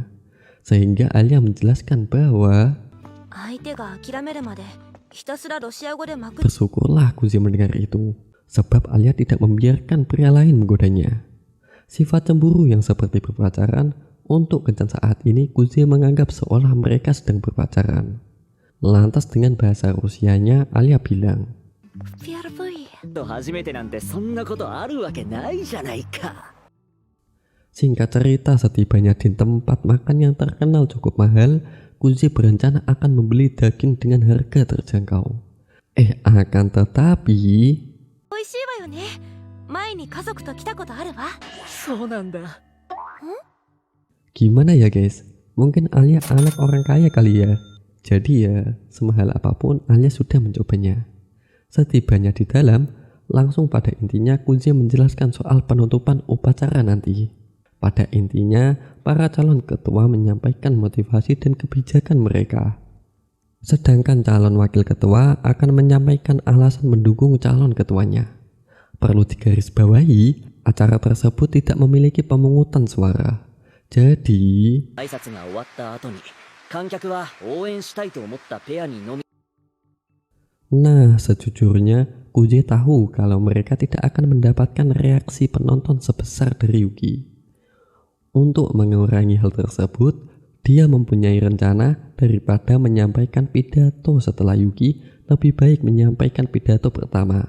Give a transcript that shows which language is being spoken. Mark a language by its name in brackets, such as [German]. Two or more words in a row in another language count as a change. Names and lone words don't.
[Indonesian] Sehingga Alia menjelaskan bahwa bersyukurlah Kuzi mendengar itu, sebab Alia tidak membiarkan pria lain menggodanya. Sifat cemburu yang seperti berpacaran, untuk kencan saat ini Kuzi menganggap seolah mereka sedang berpacaran. Lantas dengan bahasa Rusianya Alia bilang, [Japanese] 初めてなんてそんなことあるわけないじゃないか. [Indonesian] Singkat cerita, setibanya di tempat makan yang terkenal cukup mahal, Kuzi berencana akan membeli daging dengan harga terjangkau. Akan tetapi... [Japanese] 美味しいわよね。前に家族と来たことあるわ。そうなんだ. [Indonesian] Gimana ya guys? Mungkin Alia anak orang kaya kali ya. Jadi ya, semahal apapun Alia sudah mencobanya. Setibanya di dalam, langsung pada intinya Kuzi menjelaskan soal penutupan upacara nanti. Pada intinya, para calon ketua menyampaikan motivasi dan kebijakan mereka. Sedangkan calon wakil ketua akan menyampaikan alasan mendukung calon ketuanya. Perlu digarisbawahi, acara tersebut tidak memiliki pemungutan suara. Jadi, [Japanese] 挨拶が終わった後に観客は応援したいと思ったペアにのみ [Indonesian] nah sejujurnya Kuzi tahu kalau mereka tidak akan mendapatkan reaksi penonton sebesar dari Yuki. Untuk mengurangi hal tersebut, dia mempunyai rencana daripada menyampaikan pidato setelah Yuki, lebih baik menyampaikan pidato pertama.